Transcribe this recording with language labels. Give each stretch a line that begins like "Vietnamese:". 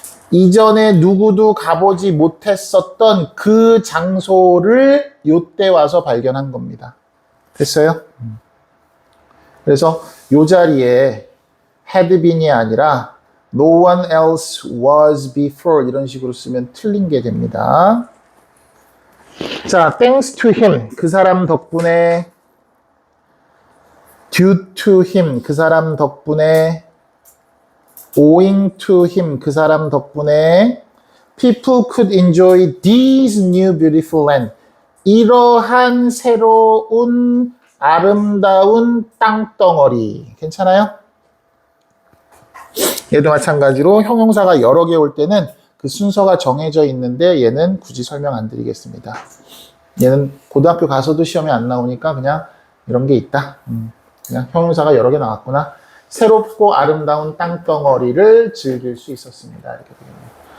Korean: 이전에 누구도 가보지 못했었던 그 장소를 요때 와서 발견한 겁니다. 됐어요? 그래서 요 자리에 had been이 아니라
English: no one else was before
Korean: 이런 식으로 쓰면 틀린 게 됩니다.
English: 자, thanks to him,
Korean: 그 사람 덕분에,
English: due to him, 그 사람 덕분에, owing to him, 그 사람 덕분에, people could enjoy this new beautiful land,
Korean: 이러한 새로운 아름다운 땅덩어리. 괜찮아요? 얘도 마찬가지로 형용사가 여러 개 올 때는 그 순서가 정해져 있는데 얘는 굳이 설명 안 드리겠습니다. 얘는 고등학교 가서도 시험에 안 나오니까 그냥 이런 게 있다. 그냥 형용사가 여러 개 나왔구나. 새롭고 아름다운 땅덩어리를 즐길 수 있었습니다. 이렇게 되겠네요.